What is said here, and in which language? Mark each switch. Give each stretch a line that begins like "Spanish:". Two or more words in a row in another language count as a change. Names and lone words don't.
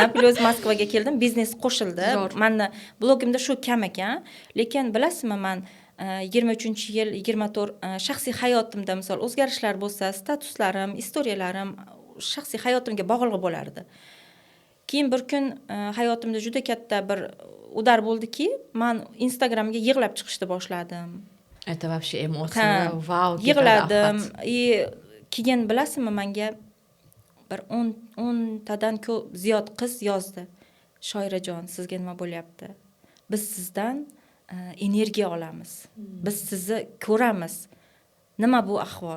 Uzbek: Plus Moskvaga keldim, biznes qo'shildi. Meni blogimda shu kam ekan, lekin bilasizmi, men 23-yil, 24 shaxsiy hayotimda misol o'zgarishlar bo'lsa, statuslarim, istoriyalarim shaxsiy hayotimga bog'liq bo'lardi. Keyin bir kun hayotimda juda katta bir udar bo'ldiki, men Instagramga yig'lab chiqishni boshladim.
Russian: Это вообще эмоция, vau,
Uzbek: yig'ladim. Keyin bilasizmi, menga bir 10tadan ko'p ziyod qiz yozdi. Shoirajon, sizga nima bo'lyapti? Biz sizdan energiya olamiz. Biz sizni ko'ramiz. Nima bu ahvol?